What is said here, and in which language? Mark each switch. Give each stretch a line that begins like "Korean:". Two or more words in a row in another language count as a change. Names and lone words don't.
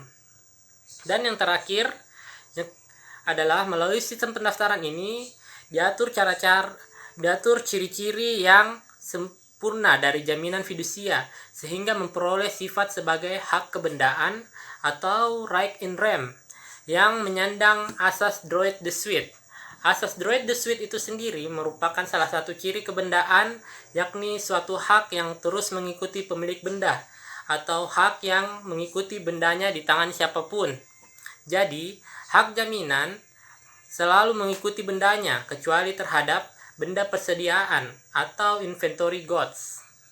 Indonesian: Dan yang terakhir adalah melalui sistem pendaftaran ini diatur ciri-ciri yang sempurna dari jaminan fidusia sehingga memperoleh sifat sebagai hak kebendaan atau
English: right in rem
Indonesian: yang menyandang asas
French: droit de suite.
Indonesian: Asas
French: droit de suite
Indonesian: itu sendiri merupakan salah satu ciri kebendaan, yakni suatu hak yang terus mengikuti pemilik benda atau hak yang mengikuti bendanya di tangan siapapun. Jadi, hak jaminan selalu mengikuti bendanya kecuali terhadap benda persediaan atau
English: inventory goods.